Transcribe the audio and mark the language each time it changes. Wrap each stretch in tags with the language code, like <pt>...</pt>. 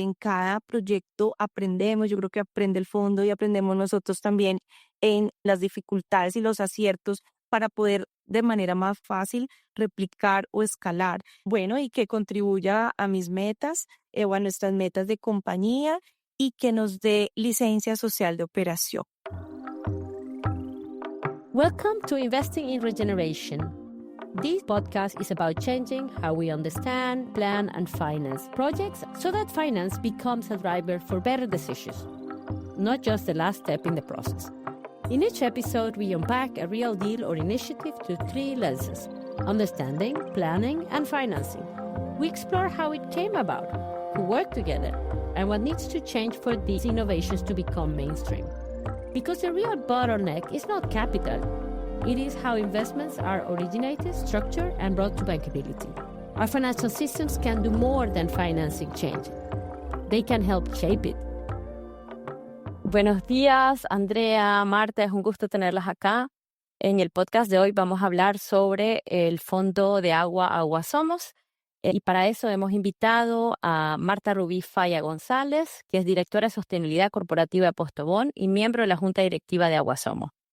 <es>En cada proyecto aprendemos, yo creo que aprende el fondo y aprendemos nosotros también en las dificultades y los aciertos para poder de manera más fácil replicar o escalar. Bueno, y que contribuya a mis metas o a nuestras metas de compañía y que nos dé licencia social de operación.</es> <en>Welcome to Investing in Regeneration. This podcast is about changing how we understand, plan, and finance projects so that finance becomes a driver for better decisions, not just the last step in the process. In each episode, we unpack a real deal or initiative through three lenses: understanding, planning, and financing. We explore how it came about, who worked together, and what needs to change for these innovations to become mainstream. Because the real bottleneck is not capital, it is how investments are originated, structured, and brought to bankability. Our financial systems can do more than financing change. They can help shape it.</en> <es>Buenos días, Andrea, Marta, es un gusto tenerlas acá. En el podcast de hoy vamos a hablar sobre el Fondo de Agua Agua Somos. Y para eso hemos invitado a Marta Rubí Falla González, que es directora de Sostenibilidad Corporativa de Postobón y miembro de la Junta Directiva de Agua Somos.</es>